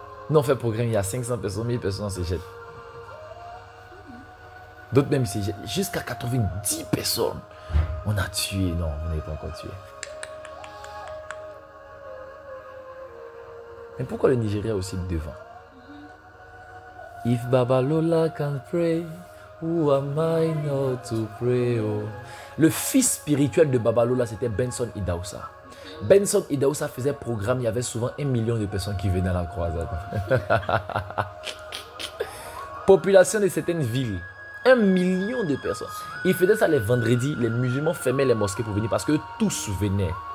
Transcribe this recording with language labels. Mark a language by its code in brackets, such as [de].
[fr] Nous, on fait programme, il y a 500 personnes, 1000 personnes, on se jette. D'autres même, se jettent. Jusqu'à 90 personnes. On a tué. Non, on n'est pas encore tué. Mais pourquoi le Nigeria aussi devant? [en] If Baba Lola can pray, who am I not to pray? Oh. [fr] Le fils spirituel de Baba Lola, c'était Benson Idahosa. Benson Idahosa faisait programme, il y avait souvent 1 million de personnes qui venaient à la croisade. Population de certaines villes, 1 million de personnes. Il faisait ça les vendredis, les musulmans fermaient les mosquées pour venir parce que tous venaient.